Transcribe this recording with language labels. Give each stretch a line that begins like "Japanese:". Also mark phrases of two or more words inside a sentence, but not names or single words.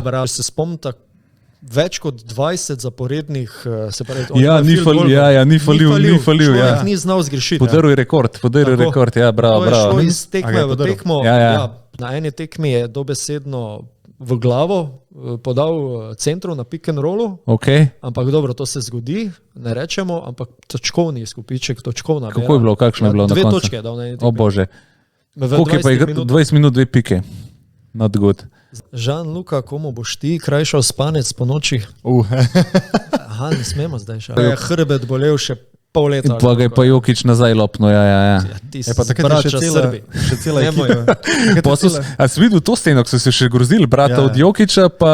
Slovenian: Se spomnite, več kot 20 zaporednih, se pravi... Ni falil. Ni znal zgrešiti. Podaril rekord, ja, bravo. To je šlo iz tekme v tekmo. Na eni tekmi je dobesedno v glavo podal centru na
English: pick and rollu,
Slovenian: ampak dobro, to se zgodi, ne rečemo, ampak točkovni izkupiček, točkovna. Kako je bilo, kakšno je bilo na koncu? 2 točke je dal na eni tekmi. O bože, koliko je pa 20 minut 2 pike?
English: Not good.
Slovenian: Žan-Luka, komu boš ti krajšal spanec po noči? Aha, ne smemo zdaj še. Je hrbet bolel še pol leta. Pa ga je pa Jokić nazaj lopno, ja.
Serbian: Ti si braća Srbi.
Slovenian: Še cela ekipa. A si videl to sceno, ko so se še grozili, brata od Jokića, pa...